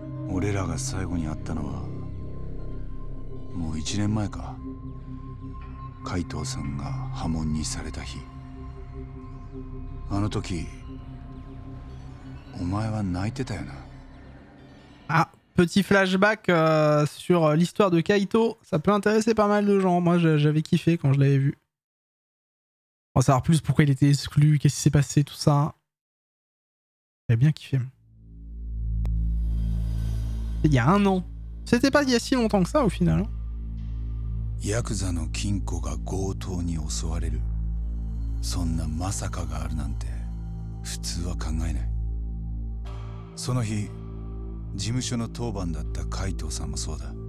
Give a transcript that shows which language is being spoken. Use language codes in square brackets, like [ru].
[ja] 俺らが最後に会ったのはもう1年前か。海藤さんが破門にされた日。あの時お前は泣いてたよな。 [fr] Ah, petit flashback sur l'histoire de Kaito. Ça peut intéresser pas mal de gens. Moi, j'avais kiffé quand je l'avais vu. On va savoir plus pourquoi il était exclu, qu'est-ce qui s'est passé, tout ça. J'avais bien kiffé. Il y a 1 an. C'était pas il y a si longtemps que ça au final. [ja] ヤクザの金庫が強盗に襲われる。そんなまさかがあるなんて普通は考えない。その日事務所の当番だった海藤さんもそうだ。